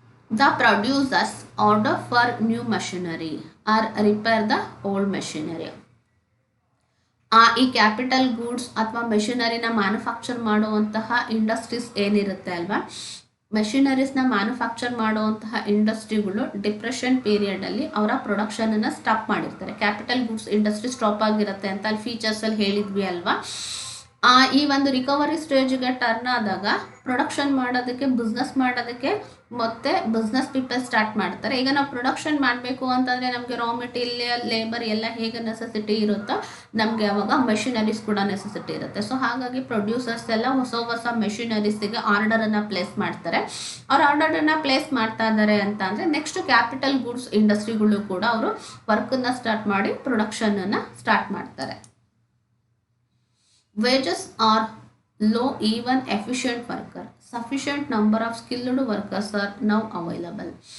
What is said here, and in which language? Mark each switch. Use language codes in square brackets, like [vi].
[en] The producers order for new machinery or repair the old machinery. [kn] ಈ capital goods ಅಥವಾ ಮೆಷಿನರಿನ manufacture ಮಾಡುವಂತಹ industries ಏನಿರುತ್ತೆ ಅಲ್ವಾ, ಮೆಷಿನರೀಸ್ನ ಮ್ಯಾನುಫ್ಯಾಕ್ಚರ್ ಮಾಡುವಂತಹ ಇಂಡಸ್ಟ್ರಿಗಳು ಡಿಪ್ರೆಷನ್ ಪೀರಿಯಡಲ್ಲಿ ಅವರ ಪ್ರೊಡಕ್ಷನನ್ನು ಸ್ಟಾಪ್ ಮಾಡಿರ್ತಾರೆ. ಕ್ಯಾಪಿಟಲ್ ಗೂಡ್ಸ್ ಇಂಡಸ್ಟ್ರಿ ಸ್ಟಾಪ್ ಆಗಿರುತ್ತೆ ಅಂತ ಅಲ್ಲಿ ಫೀಚರ್ಸಲ್ಲಿ ಹೇಳಿದ್ವಿ ಅಲ್ವಾ. ಈ ಒಂದು ರಿಕವರಿ ಸ್ಟೇಜ್ಗೆ ಟರ್ನ್ ಆದಾಗ ಪ್ರೊಡಕ್ಷನ್ ಮಾಡೋದಕ್ಕೆ, ಬಿಸ್ನೆಸ್ ಮಾಡೋದಕ್ಕೆ ಮತ್ತೆ ಬಿಸ್ನೆಸ್ ಪೀಪಲ್ ಸ್ಟಾರ್ಟ್ ಮಾಡ್ತಾರೆ. ಈಗ ನಾವು ಪ್ರೊಡಕ್ಷನ್ ಮಾಡಬೇಕು ಅಂತಂದರೆ ನಮಗೆ ರಾ ಮೆಟೀರಿಯಲ್, ಲೇಬರ್ ಎಲ್ಲ ಹೇಗೆ ನೆಸೆಸಿಟಿ ಇರುತ್ತೋ ನಮಗೆ ಅವಾಗ ಮೆಷಿನರೀಸ್ ಕೂಡ ನೆಸೆಸಿಟಿ ಇರುತ್ತೆ. ಸೊ ಹಾಗಾಗಿ ಪ್ರೊಡ್ಯೂಸರ್ಸ್ ಎಲ್ಲ ಹೊಸ ಹೊಸ ಮೆಷಿನರೀಸಿಗೆ ಆರ್ಡರನ್ನು ಪ್ಲೇಸ್ ಮಾಡ್ತಾರೆ. ಅವ್ರು ಆರ್ಡರನ್ನು ಪ್ಲೇಸ್ ಮಾಡ್ತಾ ಇದ್ದಾರೆ ಅಂತ ಅಂದರೆ ನೆಕ್ಸ್ಟ್ ಕ್ಯಾಪಿಟಲ್ ಗೂಡ್ಸ್ ಇಂಡಸ್ಟ್ರಿಗಳು ಕೂಡ ಅವರು ವರ್ಕನ್ನು ಸ್ಟಾರ್ಟ್ ಮಾಡಿ ಪ್ರೊಡಕ್ಷನನ್ನು ಸ್ಟಾರ್ಟ್ ಮಾಡ್ತಾರೆ. [en] Wages are low, even efficient worker. Sufficient number of skilled workers are now available.